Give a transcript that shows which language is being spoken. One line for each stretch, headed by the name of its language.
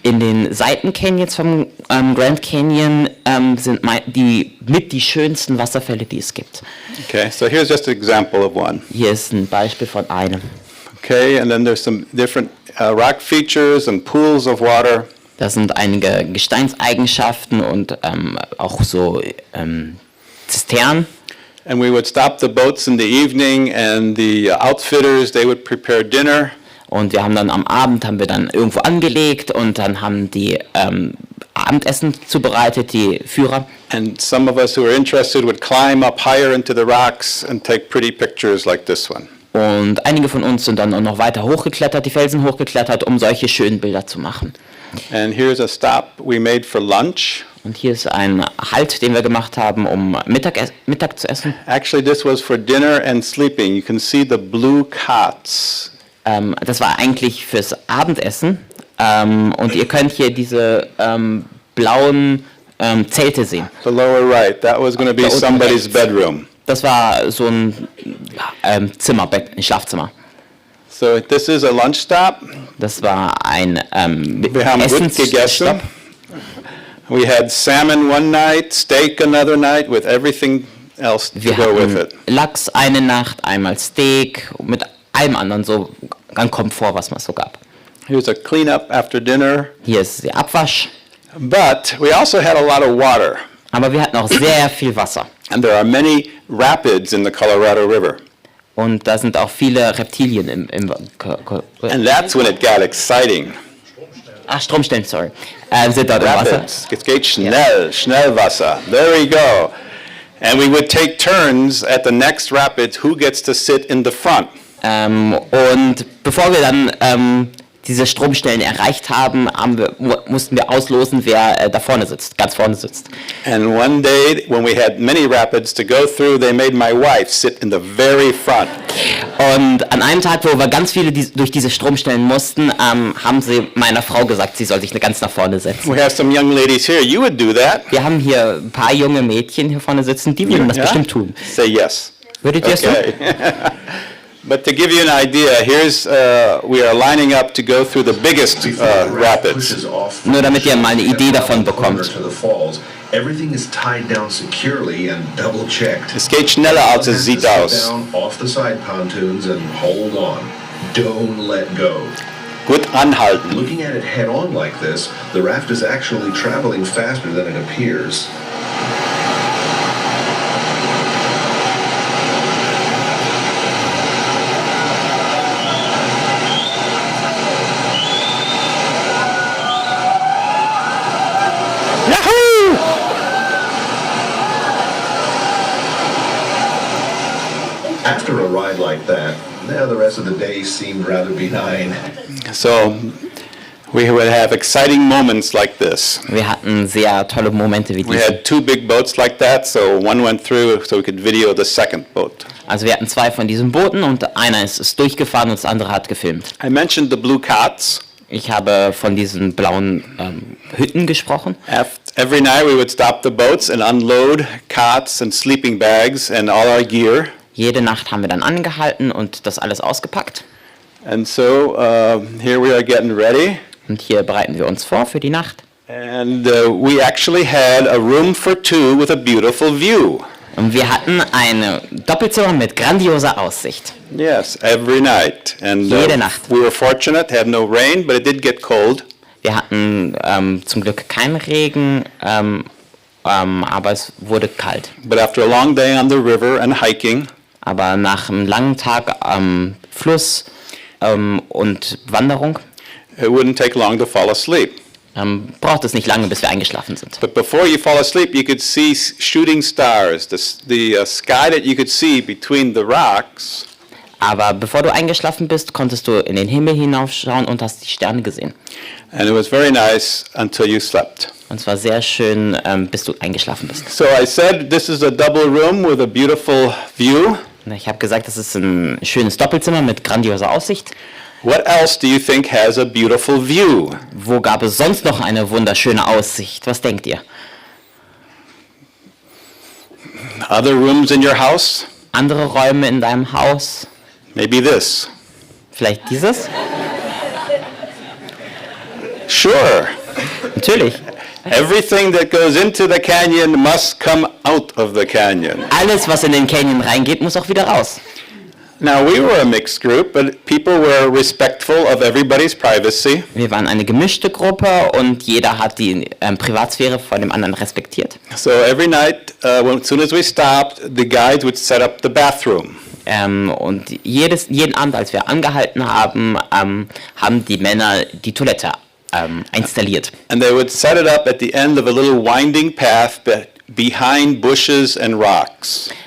German: In den Seitencanyons vom Grand Canyon sind die schönsten Wasserfälle, die es gibt.
English: Okay, so here's just an example of one.
German: Hier ist ein Beispiel von einem.
English: Okay, and then there's some different rock features and pools of water.
German: Da sind einige Gesteinseigenschaften und auch so Zisternen.
English: And we would stop the boats in the evening, and the outfitters, they would prepare dinner.
German: Und wir haben dann am Abend irgendwo angelegt und dann haben die Abendessen zubereitet, die Führer.
English: And some of us who were interested would climb up higher into the rocks and take pretty pictures like this one.
German: Und einige von uns sind dann auch noch weiter hochgeklettert, die Felsen hochgeklettert, um solche schönen Bilder zu machen.
English: And here's a stop we made for lunch.
German: Und hier ist ein Halt, den wir gemacht haben, um Mittag zu essen.
English: Actually, this was for dinner and sleeping. You can see the blue cots.
German: Das war eigentlich fürs Abendessen. Und ihr könnt hier diese blauen Zelte sehen.
English: The lower right, that was going to be somebody's bedroom.
German: Das war so ein Zimmerbett, ein Schlafzimmer.
English: So this is a lunch stop.
German: Das war ein Wir haben gut gegessen.
English: We had salmon one night, steak another night, with everything else to go with it.
German: Lachs eine Nacht, einmal Steak, mit allem anderen so an Komfort, was man so gab.
English: Here's a cleanup after dinner.
German: Hier ist der Abwasch.
English: But we also had a lot of water.
German: Aber wir hatten auch sehr viel Wasser.
English: And there are many rapids in the Colorado River.
German: Und da sind auch viele Reptilien im
English: And that's when it got exciting.
German: Stromstellen, sorry. Sind dort im Wasser. Rapids. Es geht schnell, schnell Wasser.
English: There we go. And we would take turns at the next rapid, who gets to sit in the front.
German: Und bevor wir dann diese Stromstellen erreicht haben, mussten wir auslosen, wer da vorne sitzt, ganz vorne sitzt.
English: And one day, when we had many rapids to go through, they made my wife sit in the very front.
German: Und an einem Tag, wo wir ganz viele durch diese Stromstellen mussten, haben sie meiner Frau gesagt, sie soll sich ganz nach vorne setzen.
English: We have some young ladies here. You would do that.
German: Wir haben hier ein paar junge Mädchen hier vorne sitzen, die würden das bestimmt tun.
English: Say yes.
German: Würdet ihr es tun?
English: But to give you an idea, here's we are lining up to go through the biggest rapids.
German: Nur damit ihr mal eine Idee davon bekommt.
English: Everything is tied down securely and double checked.
German: Es geht schneller als es sieht aus.
English: Off the side pontoons and hold on. Don't let go.
German: Gut anhalten.
English: Looking at it head on like this, the raft is actually traveling faster than it appears. After a ride like that, now the rest of the day seemed rather benign. So we would have exciting moments like this.
German: Wir hatten sehr tolle Momente wie
English: We
German: diese.
English: had two big boats like that, so one went through so we could video the second boat.
German: Also wir hatten 2 von diesen Booten und einer ist durchgefahren und das andere hat gefilmt.
English: I mentioned the blue cots.
German: Ich habe von diesen blauen Hütten gesprochen.
English: Every night we would stop the boats and unload cots and sleeping bags and all our gear.
German: Jede Nacht haben wir dann angehalten und das alles ausgepackt.
English: And so here we are getting ready.
German: Und hier bereiten wir uns vor für die Nacht.
English: And we actually had a room for two with a beautiful view.
German: Und wir hatten ein Doppelzimmer mit grandioser Aussicht.
English: Yes, every night. And
German: Jede Nacht.
English: we were fortunate, had no rain, but it did get cold.
German: Wir hatten zum Glück keinen Regen, aber es wurde kalt.
English: But after a long day on the river and hiking,
German: Aber nach einem langen Tag am Fluss und Wanderung
English: it wouldn't take long to fall asleep.
German: braucht es nicht lange, bis wir eingeschlafen sind.
English: But before you fall asleep, you could see shooting stars, the sky that you could see between the rocks.
German: Aber bevor du eingeschlafen bist, konntest du in den Himmel hinaufschauen und hast die Sterne gesehen.
English: And it was very nice until you slept.
German: Und es war sehr schön, bis du eingeschlafen bist.
English: So I said this is a double room with a beautiful view.
German: Ich habe gesagt, das ist ein schönes Doppelzimmer mit grandioser Aussicht.
English: What else do you think has a beautiful view?
German: Wo gab es sonst noch eine wunderschöne Aussicht? Was denkt ihr?
English: Other rooms in your house?
German: Andere Räume in deinem Haus?
English: Maybe this.
German: Vielleicht dieses?
English: Sure.
German: Natürlich.
English: Everything that goes into the canyon must come out of the canyon.
German: Alles, was in den Canyon reingeht, muss auch wieder raus.
English: Now, we were a mixed group, but people were respectful of everybody's privacy.
German: Wir waren eine gemischte Gruppe und jeder hat die Privatsphäre von dem anderen respektiert.
English: So every night, as soon as we stopped, the guides would set up the bathroom.
German: Und jeden Abend, als wir angehalten haben, haben die Männer die Toilette installiert.
English: And they would set it up at the end of a little winding path behind bushes and rocks.